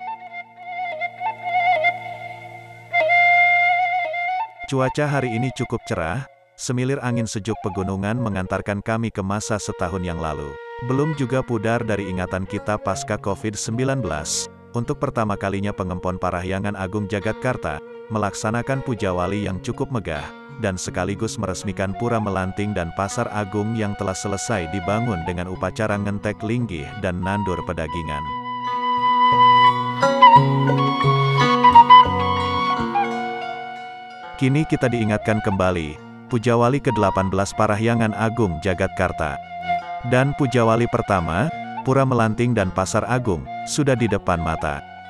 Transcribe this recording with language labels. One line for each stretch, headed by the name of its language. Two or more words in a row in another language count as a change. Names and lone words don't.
Indonesian: Cuaca hari ini cukup cerah, semilir angin sejuk pegunungan mengantarkan kami ke masa setahun yang lalu. Belum juga pudar dari ingatan kita pasca COVID-19, untuk pertama kalinya Pengempon Parahyangan Agung Jagatkarta, melaksanakan puja wali yang cukup megah, dan sekaligus meresmikan Pura Melanting dan Pasar Agung yang telah selesai dibangun dengan upacara
Balinese: ngentek linggih
Indonesian: dan
Balinese: nandur pedagingan.
Indonesian: Kini kita diingatkan kembali, puja wali ke-18 Parahyangan Agung Jagatkarta. Dan puja wali pertama, Pura Melanting dan Pasar Agung, sudah di depan mata.